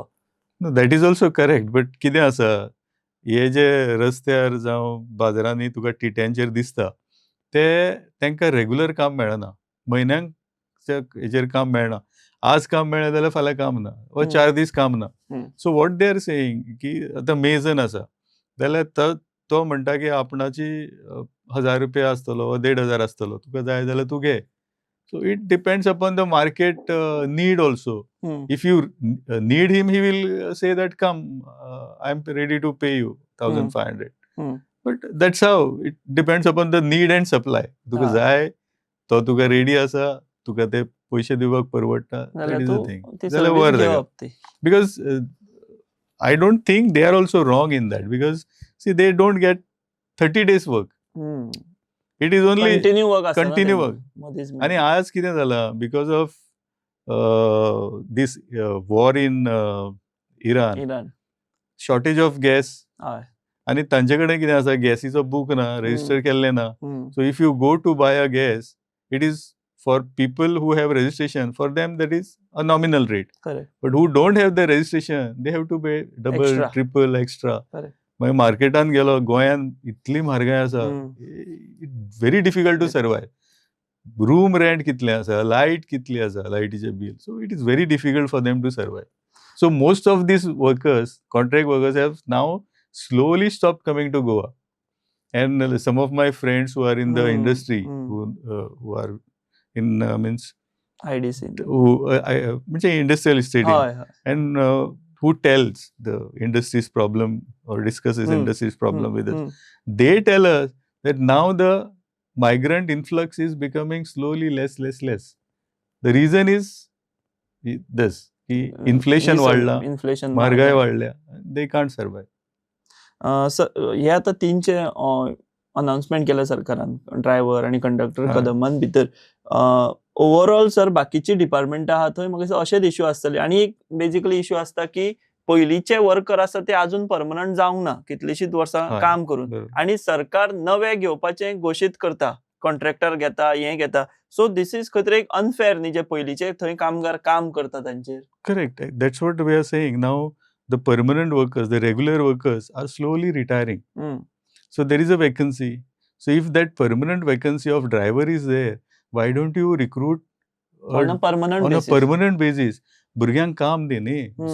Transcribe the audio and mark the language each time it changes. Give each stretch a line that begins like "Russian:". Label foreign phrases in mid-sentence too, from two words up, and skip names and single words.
English: That is also correct, but
Konkani: कितें आसा, हे जे रस्त्यार जावं बाजारांनी तुका टिट्यांचेर दिसता ते तांकां रेग्युलर काम मेळना, म्हयन्यांक हेचेर काम मेळना. आज काम मेळ्ळें जाल्यार फाल्यां काम ना, वा 4 दीस काम ना.
English: So what they are saying
Konkani: की आतां मेजन आसा जाल्यार तो म्हणटा की आपणाची 1000 रुपया आसतलो वा 1500 आसतलो, तुका जाय जाल्यार तूं घे.
English: So it depends upon the market need also. If you need him, He will say that come, I am ready to pay you 1500. But that's how it depends upon the need and supply.
Konkani: तुका जाय तो तुका रेडी आसा, तुका ते पयशे दिवपाक परवडटा, जाल्यार
English: that is the
Konkani: तूं
English: thing.
Konkani: ती जाल्यार सर्वीस व्हर ताका. घेवप ती.
English: Because I don't think they are also wrong in that, because see, they don't get 30 days work. It is only continue work
Konkani: आसता ना
English: continue
Konkani: तेंकां,
English: work.
Konkani: मदींच आणि मेळटा. आज कितें जालां,
English: because of this war in Iran, इराण. shortage of gas,
Konkani: हय. आणि तांचे कडेन कितें आसा, गॅसीचो बूक ना, रजिस्टर केल्लें ना.
English: So if you go to buy a gas, it is for people who have registration. For them, that is a nominal rate. Correct. But who don't have the registration, they have to pay double, Extra. triple, extra. Correct.
Konkani: मागीर मार्केटान गेलो, गोंयान इतली म्हारगाय आसा,
English: very difficult to survive. room rent
Konkani: कितलें आसा, लायट कितली आसा, लायटीचें बिल.
English: So it is very difficult for them to survive. So most of these workers, contract workers, have now slowly stopped coming to Goa. And some of my friends who are in the industry, who are in means IDC. who म्हणजे industrial estate,
Konkani: हय हय.
English: and who tells the industry's problem or discusses industry's problem with us. They tell us that now the migrant influx is becoming slowly less. The reason is this,
Konkani: की inflation वाढला,
English: इन्फ्लेशन
Konkani: महागाई वाढल्या,
English: they can't survive.
Konkani: हे आता 3चे अनाउन्समेंट केल्या सरकारान, ड्रायव्हर आणि कंडक्टर कदमान भितर.
English: overall sir
Konkani: बाकीची डिपार्टमेंटा आहा थंय म्हाका दिसता अशेच इश्यू आसतले. आणि एक
English: basically issue
Konkani: आसता की पयलींचे वर्कर आसा ते अजून परमनंट जावंक ना, कितलीशींच वर्सां काम करून, आणि सरकार नवे घेवपाचे घोशीत करता, कॉन्ट्रॅक्टर घेता, हे घेता.
English: So this is
Konkani: खंय तरी एक अनफेअर न्ही, जे पयलींचे थंय कामगार काम करता तांचेर.
English: Correct. That's what we are saying. Now the permanent workers, the regular workers are slowly retiring. So there is a vacancy. So if that permanent vacancy of driver is there, why don't you recruit on a permanent basis?
Konkani: Burgyang काम दे न्ही.